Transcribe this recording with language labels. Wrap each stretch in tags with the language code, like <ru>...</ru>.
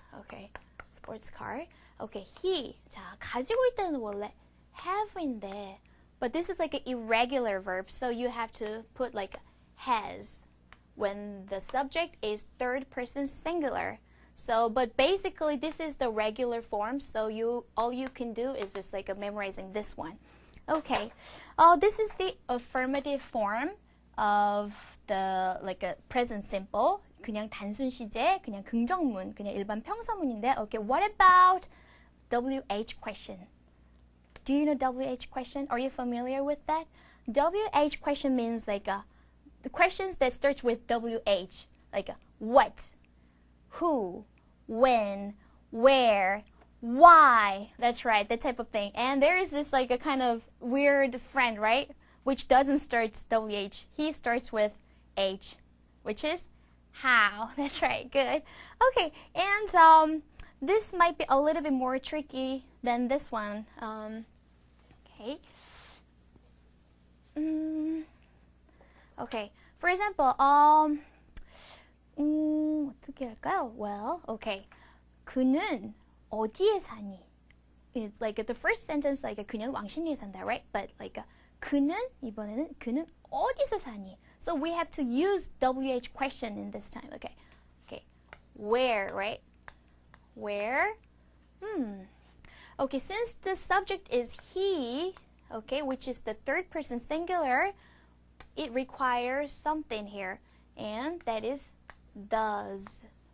<en>Okay, sports car. Okay, he.</en> <ko>자, 가지고 있다는 원래</ko> <en>have인데, but this is like an irregular verb, so you have to put has when the subject is third person singular. So, but basically this is the regular form, so all you can do is just memorizing this one. Okay, this is the affirmative form of the a present simple.</en> <ko>그냥 단순 시제, 그냥 긍정문, 그냥 일반 평서문인데.</ko> <en>Okay, what about WH question? Do you know WH question? Are you familiar with that? WH question means the questions that starts with WH, what, who, when, where, why. That's right, that type of thing. And there is this a kind of weird friend, right? which doesn't start WH. He starts with H, which is how. That's right, good. Okay, and this might be a little bit more tricky than this one. Okay. Okay, for example,</en> <ko>어떻게 할까요?</ko> <en>Well, okay.</en> <ko>그는 어디에 사니?</ko> <en>It's like the first sentence, like</en> <ko>그는 왕십리에 산다,</ko> <en>right? But like</en> <ko>그는 이번에는 그는 어디서 사니?</ko> <en>So we have to use WH question in this time. Okay, okay. Where, right? Where? Okay, since the subject is he, okay, which is the third person singular, it requires something here, and that is does.</en>